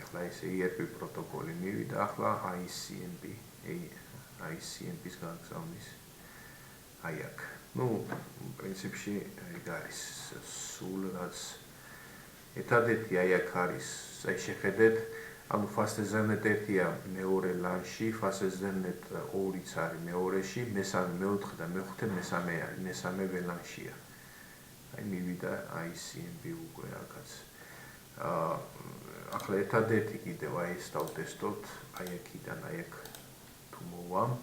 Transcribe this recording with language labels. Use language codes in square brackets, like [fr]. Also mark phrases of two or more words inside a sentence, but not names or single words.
[ka] ახლა ეს ERP პროტოკოლი მივიდა, ახლა ICMP-ის გაგზავნის. აი აქ. ნუ პრინციპში ეგ არის სულ რაც ერთადერთი აი აქ არის, აი შეხედეთ, ანუ [en] fast ethernet [ka] 1-ია მეორე LAN-ში, [en] fast ethernet [ka] 2-იც არის მეორეში, მესამე, მეოთხე და მეხუთე მესამე არის, მესამე VLAN-შია. აი მივიდა ICMP უკვე აქაც. ახლა ერთადერთი კიდევ აი ეს დავტესტოთ, აი აქიდან აი აქ თუ მოვა.